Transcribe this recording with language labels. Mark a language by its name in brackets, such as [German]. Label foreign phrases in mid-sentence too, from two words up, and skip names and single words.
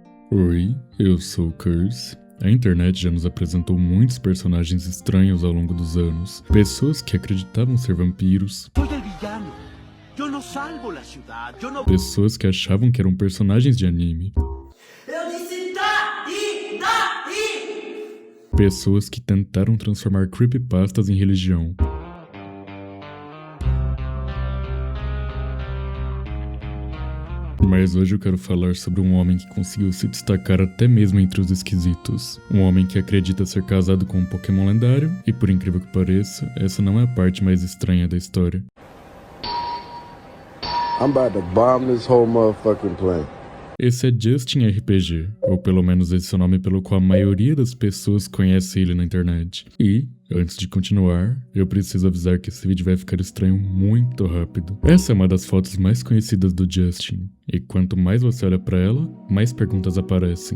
[Portuguese] Oi, eu sou o Curse. A internet já nos apresentou muitos personagens estranhos ao longo dos anos. Pessoas que acreditavam ser vampiros. [Spanish] Soy el villano. Yo no salvo la ciudad. Yo no... [Portuguese] Pessoas que achavam que eram personagens de anime. Eu disse daí! Pessoas que tentaram transformar creepypastas em religião. Mas hoje eu quero falar sobre um homem que conseguiu se destacar até mesmo entre os esquisitos. Um homem que acredita ser casado com um Pokémon lendário, e por incrível que pareça, essa não é a parte mais estranha da história. [English] I'm about to bomb this whole motherfucking plane. [Portuguese] Esse é Justin RPG, ou pelo menos esse é o nome pelo qual a maioria das pessoas conhece ele na internet. E, antes de continuar, eu preciso avisar que esse vídeo vai ficar estranho muito rápido. Essa é uma das fotos mais conhecidas do Justin, e quanto mais você olha pra ela, mais perguntas aparecem.